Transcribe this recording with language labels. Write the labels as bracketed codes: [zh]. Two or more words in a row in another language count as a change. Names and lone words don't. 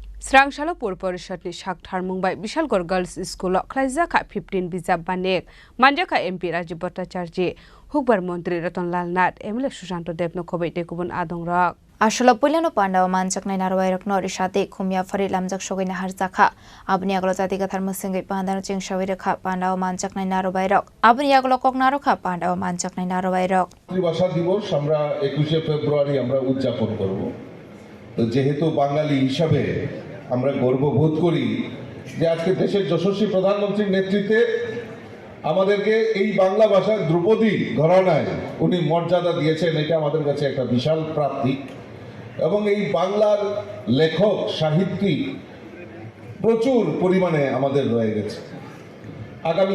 [trp] Srangsalo Pur Porishadni Shakthar Mumbai Bishalgor Girls School Khlaijaka 15 Bijab Banek Manjaka MP Rajiv Bhattacharya Hukbar Mantri Ratanlal Nath MLA Sushanto Debno Khobai Tekubun Adongrak Asolo Puliano Pandawa Manchaknai Narwairak Nori Shate Khumya Fari Lamjak Shogina Harzakha Abni Aglo Zatika Tharmusingi Pandano Ching Shawiraka Pandawa Manchaknai Narwairak Abni Aglo Koknaroka Pandawa Manchaknai Narwairak [bn] মাতৃভাষা দিবস আমরা 21 ফেব্রুয়ারি আমরা উদযাপন করব তো যেহেতু বাঙালি হিসাবে আমরা গর্ববোধ করি যে আজকে দেশের যশস্বী প্রধানমন্ত্রীর নেতৃত্বে আমাদেরকে এই বাংলা ভাষার ধ্রুপদী ঘরানায় উনি মর্যাদা দিয়েছেন এটা আমাদের কাছে একটা বিশাল প্রাপ্তি এবং এই বাংলার লেখক সাহিত্যিক প্রচুর পরিমাণে আমাদের রয়ে গেছে আগামী